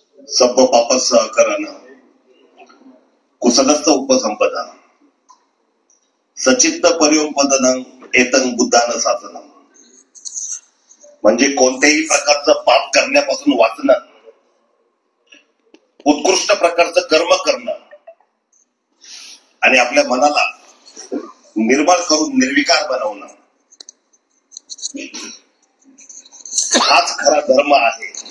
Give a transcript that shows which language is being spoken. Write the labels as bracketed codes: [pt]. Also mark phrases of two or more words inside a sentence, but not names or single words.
[pi] सब्ब पापस सहकरण कुसलस्थ उपसंपदा सचित्त पर्योपदनं एतं बुद्धानं साधनं. [mr] म्हणजे कोणत्याही प्रकारचं पाप करण्यापासून वाचणं, उत्कृष्ट प्रकारचं कर्म करणं आणि आपल्या मनाला निर्मळ करून निर्विकार बनवणं, हाच खरा धर्म आहे.